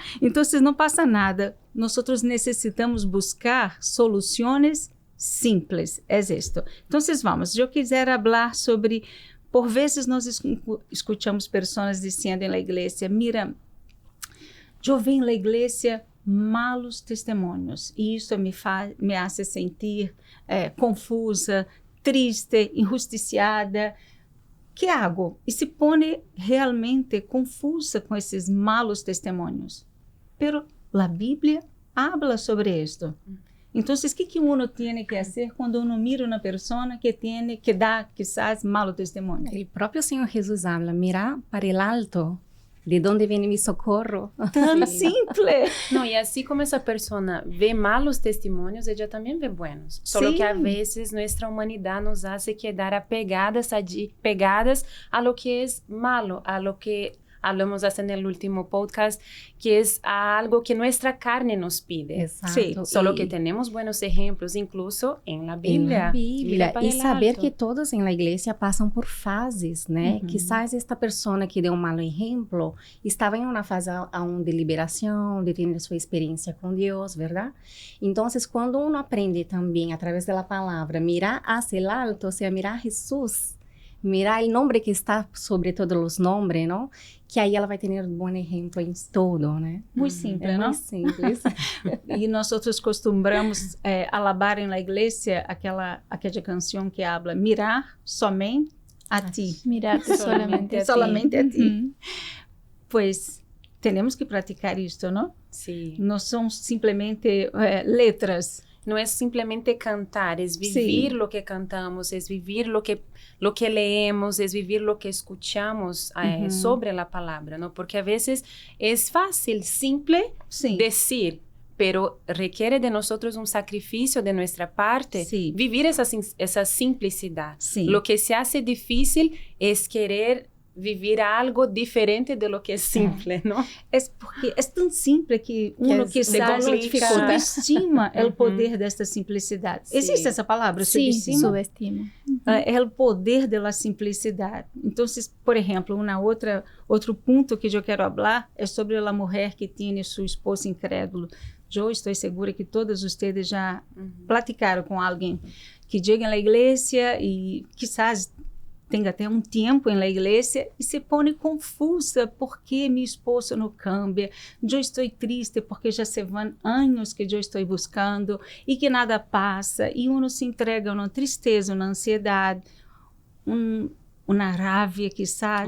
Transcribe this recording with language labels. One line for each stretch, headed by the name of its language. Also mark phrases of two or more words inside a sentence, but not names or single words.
Portuguese: Então não passa nada, nós necessitamos buscar soluções simples, é isto. Então vamos, eu quiser falar sobre, por vezes nós escutamos pessoas dizendo na igreja, mira, eu venho na igreja malos testemunhos e isso
Spanish: me hace sentir
Portuguese: confusa, triste, injusticiada.
Spanish: Que hago?
Portuguese: E se põe realmente confusa com esses malos testemunhos. Pero a Bíblia habla sobre isto. Então, o que uno tem que fazer quando uno mira uma pessoa que dá, quizás, malo testemunho? O próprio Senhor Jesus habla, mirar para o alto.
Spanish: ¿De dónde viene mi socorro? Tan simple. No, y así como esa persona ve malos testimonios, ella también ve buenos. Solo que a veces nuestra humanidad nos hace quedar apegadas a lo que es malo, a lo que hablamos hace en el último podcast, que es algo que nuestra carne nos pide. Exacto. Sí, solo que tenemos buenos ejemplos, incluso en la Biblia. En la Biblia. Y saber alto. que todos en la iglesia pasan por fases, né?
Portuguese: Quizás esta persona que deu um malo exemplo estava em uma fase aún de liberação, de ter sua experiência com Deus, verdade? Então, quando uno aprende também, através da palavra,
Spanish: mirar hacia el alto,
Portuguese: ou seja, mirar Jesus, mirar o nome que está sobre todos os nomes, não? Que aí ela vai ter um bom exemplo em todo, né? Muito simples, não? Muito simples. E nós costumamos alabar na igreja aquela canção que habla mirar somente a ti.
Spanish: Mirarte solamente a ti.
Portuguese: Pues temos que praticar isto, não?
Spanish: Sí.
Portuguese: Não são simplesmente letras.
Spanish: No es simplemente cantar, es vivir lo que cantamos, es vivir lo que leemos, es vivir lo que escuchamos sobre la palabra, ¿no? Porque a veces es fácil, simple decir, pero requiere de nosotros un sacrificio de nuestra parte, vivir esa simplicidad. Lo que se hace difícil es querer vivir algo diferente de lo que es simple, ¿no? Es porque es tan simple que uno quizás subestima el poder
Portuguese: desta simplicidade. Existe essa palavra, subestima? Subestima. É o poder da simplicidade. Então, por exemplo, outro ponto que eu quero falar é sobre a mulher que tem seu esposo incrédulo. Eu estou segura que todos vocês já platicaram com alguém que chega na igreja e quizás tem até um tempo na igreja e se põe confusa porque meu esposo não cambia, eu estou triste porque já se vão anos que eu estou buscando e que nada passa e uno se entrega uma tristeza, uma ansiedade, uma raiva quizás,